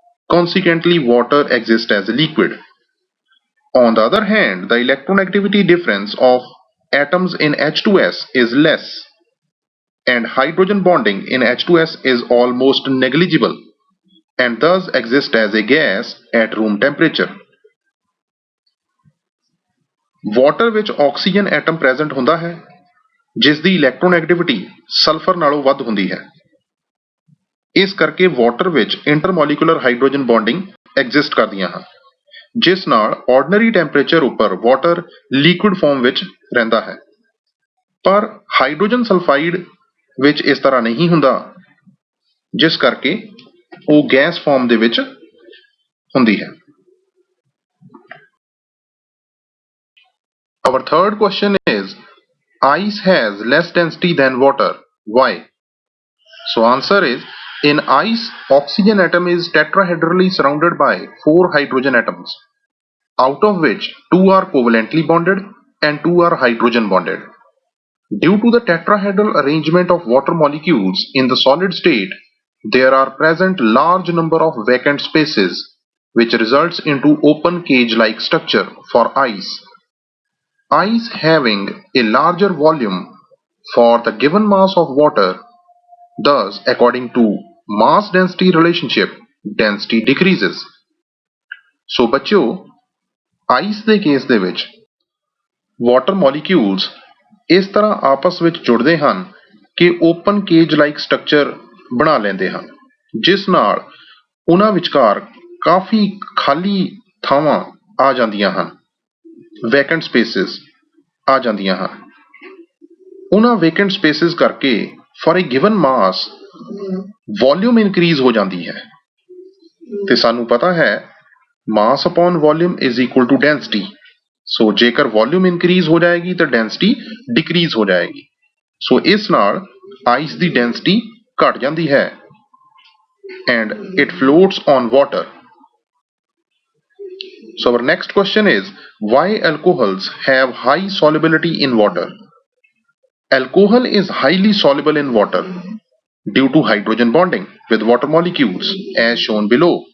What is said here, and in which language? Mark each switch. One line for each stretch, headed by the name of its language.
English: Consequently, water exists as a liquid. On the other hand, the electronegativity difference of atoms in H2S is less. and hydrogen bonding in H2S is almost negligible and thus exist as a gas at room temperature.
Punjabi: Water ਵਿੱਚ oxygen atom present ਹੁੰਦਾ ਹੈ ਜਿਸ ਦੀ ਇਲੈਕਟ੍ਰੋਨੈਗੇਟਿਵਿਟੀ sulphur ਨਾਲੋਂ ਵੱਧ ਹੁੰਦੀ ਹੈ। ਇਸ ਕਰਕੇ ਵਾਟਰ ਵਿੱਚ ਇੰਟਰਮੋਲੀਕੂਲਰ ਹਾਈਡਰੋਜਨ ਬੌਂਡਿੰਗ ਐਗਜ਼ਿਸਟ ਕਰਦੀਆਂ ਹਨ ਜਿਸ ਨਾਲ ਆਰਡੀਨਰੀ ਟੈਂਪਰੇਚਰ ਉੱਪਰ ਵਾਟਰ ਲਿਕੁਇਡ ਫਾਰਮ ਵਿੱਚ ਰਹਿੰਦਾ ਹੈ। ਪਰ ਹਾਈਡਰੋਜਨ ਸਲਫਾਈਡ ਵਿੱਚ ਇਸ ਤਰ੍ਹਾਂ ਨਹੀਂ ਹੁੰਦਾ ਜਿਸ ਕਰਕੇ ਉਹ ਗੈਸ ਫਾਰਮ ਦੇ ਵਿੱਚ ਹੁੰਦੀ ਹੈ।
English: Our third question is, ice has less density than water. Why? So answer is, in ice, oxygen atom is tetrahedrally surrounded by 4 hydrogen atoms, out of which 2 are covalently bonded and 2 are hydrogen bonded. Due to the tetrahedral arrangement of water molecules in the solid state, there are present large number of vacant spaces, which results into open cage-like structure for ice. Ice having a larger volume for the given mass of water, thus according to mass density relationship, density decreases.
Punjabi: So ਬੱਚਿਓ, ice ਦੇ case ਦੇ ਵਿੱਚ water molecules ਇਸ ਤਰ੍ਹਾਂ ਆਪਸ ਵਿੱਚ ਜੁੜਦੇ ਹਨ ਕਿ
English: open cage like structure
Punjabi: ਬਣਾ ਲੈਂਦੇ ਹਨ ਜਿਸ ਨਾਲ ਉਹਨਾਂ ਵਿਚਕਾਰ ਕਾਫੀ ਖਾਲੀ ਥਾਵਾਂ ਆ ਜਾਂਦੀਆਂ ਹਨ, vacant spaces ਆ ਜਾਂਦੀਆਂ ਹਨ। ਉਹਨਾਂ ਵੈਕੈਂਟ ਸਪੇਸਿਸ ਕਰਕੇ for
English: a given mass
Punjabi: volume increase ਹੋ ਜਾਂਦੀ ਹੈ ਤੇ ਸਾਨੂੰ ਪਤਾ ਹੈ
English: Mass upon volume is equal to density.
Punjabi: ਸੋ ਜੇਕਰ ਵੋਲਿਊਮ ਇਨਕਰੀਜ਼ ਹੋ ਜਾਏਗੀ ਤਾਂ ਡੈਂਸਿਟੀ ਡਿਕਰੀਜ਼ ਹੋ ਜਾਏਗੀ। ਸੋ ਇਸ ਨਾਲ ਆਈਸ ਦੀ ਡੈਂਸਿਟੀ ਘਟ ਜਾਂਦੀ ਹੈ
English: and it floats on water. So our next question is, why alcohols have high solubility in water? Alcohol is highly soluble in water due to hydrogen bonding with water molecules as shown below.